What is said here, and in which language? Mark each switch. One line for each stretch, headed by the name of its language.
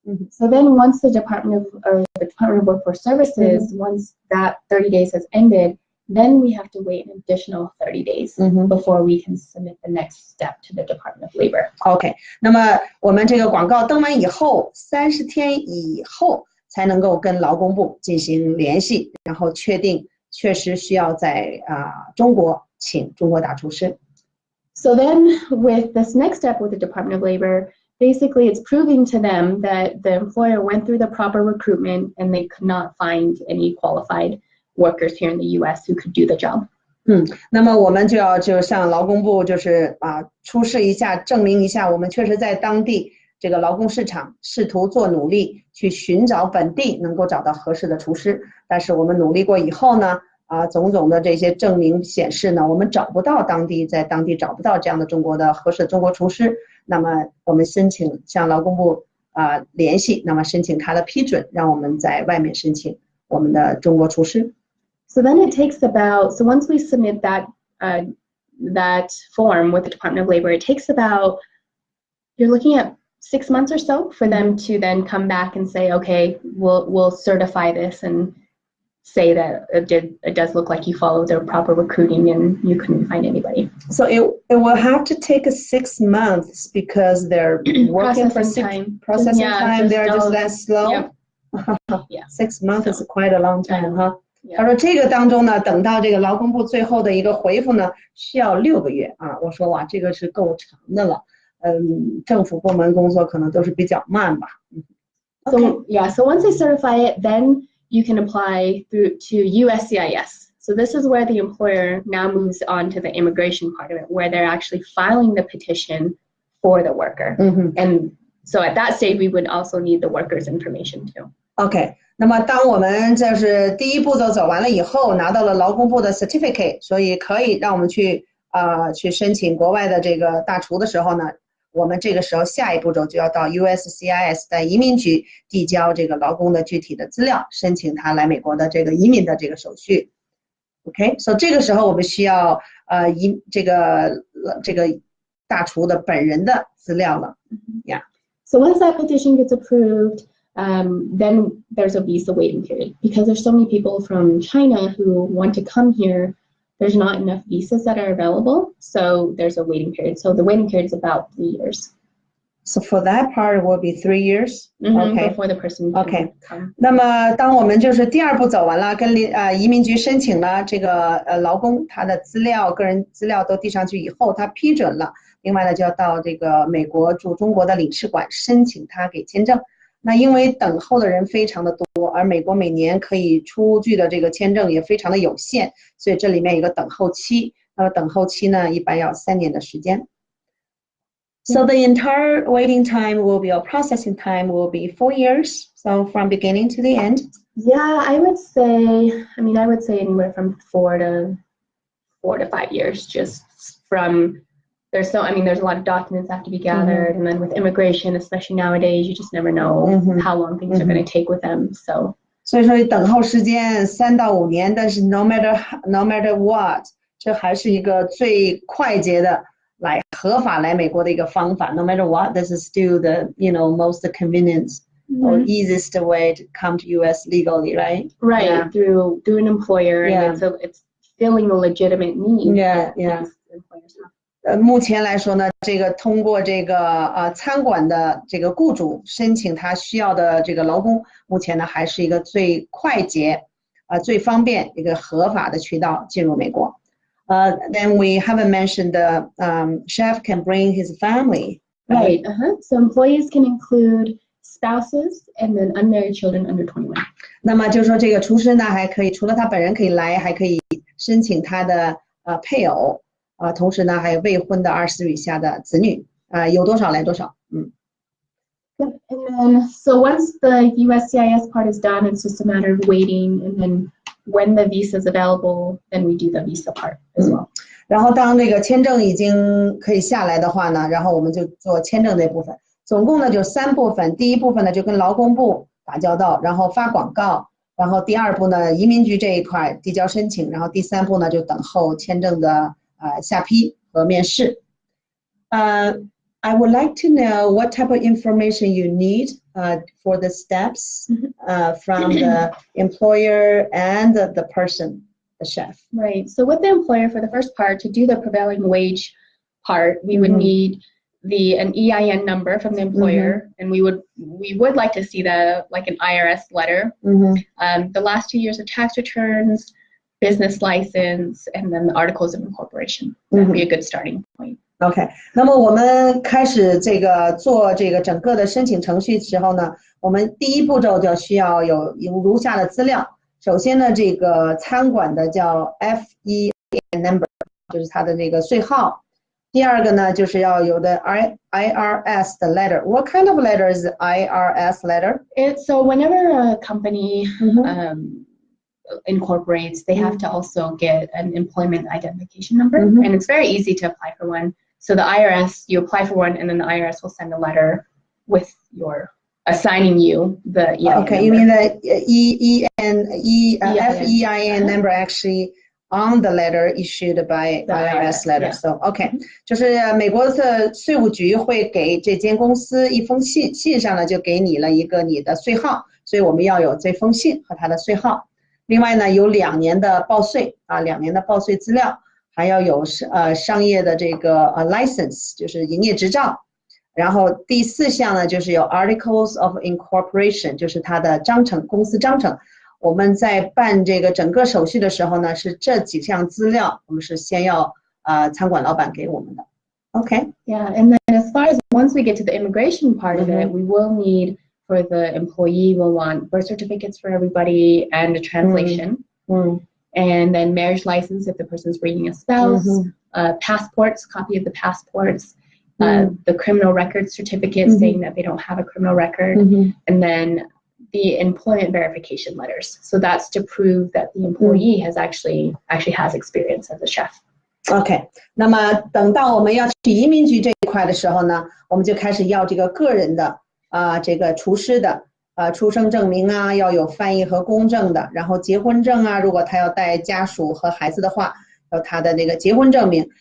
English: So then once the Department of Workforce Services, once that 30 days has ended, then we have to wait an additional 30 days before we can submit the next step to the Department of Labor.
Chinese: OK， 那么我们这个广告登完以后，30天以后才能够跟劳工部进行联系，然后确定确实需要在中国请中国大厨师。
English: So then with this next step with the Department of Labor, basically it's proving to them that the employer went through the proper recruitment and they could not find any qualified workers here in the US who could do the job.
Chinese: 那么我们就向劳工部就是出示一下，证明一下我们确实在当地这个劳工市场试图做努力去寻找本地能够找到合适的厨师，但是我们努力过以后呢，种的这些证明显示呢，我们在当地找不到这样的合适的中国厨师，那么我们申请向劳工部联系，那么申请他的批准，让我们在外面申请我们的中国厨师。
English: So then it takes so once we submit that form with the Department of Labor, it takes you're looking at 6 months or so for them to then come back and say, okay, we'll certify this and say that it does look like you followed their proper recruiting and you couldn't find anybody. So it will have to take 6 months because they're working processing time. They're just that slow. Yeah. 6 months is quite a long time, huh?
Chinese: 他说这个当中呢，等到这个劳工部最后的一个回复呢，需要6个月我说哇，这个是够长的了。政府部门工作可能都是比较慢吧。
English: So once they certify it, then you can apply to USCIS. So this is where the employer now moves on to the immigration part of it, where they're actually filing the petition for the worker. And so at that stage, we would also need the worker's information too.
Chinese: OK，那么当我们就是第一步骤走完了以后，拿到了劳工部的 certificate，所以可以让我们去申请国外的这个大厨的时候呢，我们这个时候下一步骤就要到 USCIS 的移民局递交这个劳工的具体的资料，申请他来美国的这个移民的这个手续。 OK， 所以这个时候我们需要这个大厨的本人的资料了。
English: Yeah. So once that petition gets approved, then there's a visa waiting period because there's so many people from China who want to come here. There's not enough visas that are available, so there's a waiting period. So the waiting period is about 3 years. So for that part, it will be 3 years. Okay. Before the person can come.
Chinese: 那么当我们就是第二步走完了，跟移民局申请了这个劳工他的资料、个人资料都递上去以后，他批准了。另外呢，就要到这个美国驻中国的领事馆申请他给签证。那因为等候的人非常的多，而美国每年可以出具的这个签证也非常的有限，所以这里面有一个等候期。那么等候期呢，一般要3年的时间。
English: So the entire waiting time will be, or processing time will be 4 years. So from beginning to the end. Yeah, I would say anywhere from 4 to 5 years, just from. There's a lot of documents that have to be gathered, and then with immigration, especially nowadays, you just never know how long things are going to take with them. So.
Chinese: 所以说等候时间3到5年，但是
English: no matter what，
Chinese: 这还是一个最快捷的来合法来美国的一个方法。
English: No matter what, this is still the most convenient or easiest way to come to U.S. legally, right? Right, yeah. through an employer, and it's filling a legitimate need. Yeah. Employers have.
Chinese: 目前来说呢，这个通过这个餐馆的这个雇主申请他需要的这个劳工，目前呢还是一个最快捷最方便一个合法的渠道进入美国。
English: Then we haven't mentioned the chef can bring his family. Right. So employees can include spouses and then unmarried children under 21.
Chinese: 那么就是说这个厨师呢还可以除了他本人可以来，还可以申请他的配偶。同时呢，还有未婚的20岁以下的子女，有多少来多少。
English: And then, so once the USCIS part is done, it's just a matter of waiting, and then when the visa is available, then we do the visa part as well.
Chinese: 然后当这个签证已经可以下来的话呢，然后我们就做签证这部分。总共呢就3部分，第一部分呢就跟劳工部打交道，然后发广告，然后第2步呢移民局这一块递交申请，然后第3步呢就等候签证的下批和面试。
English: I would like to know what type of information you need for the steps from the employer and the person, the chef. Right. So with the employer, for the first part, to do the prevailing wage part, we would need an EIN number from the employer, and we would like to see an IRS letter, the last 2 years of tax returns, business license, and then the articles of incorporation. That would be a good starting point.
Chinese: OK， 那么我们开始做这个整个的申请程序的时候呢，我们第一步骤就需要有如下的资料。首先呢，这个餐馆的叫 FEIN number， 就是它的那个税号。第二个呢，就是要有的 IRS 的 letter.
English: What kind of letter is the IRS letter? So whenever a company incorporates, they have to also get an employment identification number, and it's very easy to apply for one. So the IRS, you apply for one, and then the IRS will send a letter with assigning you the EIN Okay, You mean the FEIN number actually on the letter issued by the IRS letter. Yeah.
Chinese: So, OK， 就是美国的税务局会给这间公司一封信，信上呢就给你了一个你的税号，所以我们要有这封信和它的税号。另外呢，有2年的报税2年的报税资料，还要有商业的这个license， 就是营业执照。然后第4项呢，就是有 articles of incorporation， 就是它的章程，公司章程。我们在办这个整个手续的时候呢，是这几项资料，我们是先要餐馆老板给我们的。
English: Okay. Yeah, and then as far as once we get to the immigration part of it, we will need. For the employee, we'll want birth certificates for everybody and a translation. And then marriage license if the person's bringing a spouse, passports, copy of the passports, the criminal record certificate saying that they don't have a criminal record, and then the employment verification letters. So that's to prove that the employee has actually has experience as a chef.
Chinese: OK， 那么等到我们要去移民局这一块的时候呢，我们就开始要这个个人的这个厨师的出生证明啊，要有翻译和公证的，然后结婚证啊，如果他要带家属和孩子的话，有他的那个结婚证明。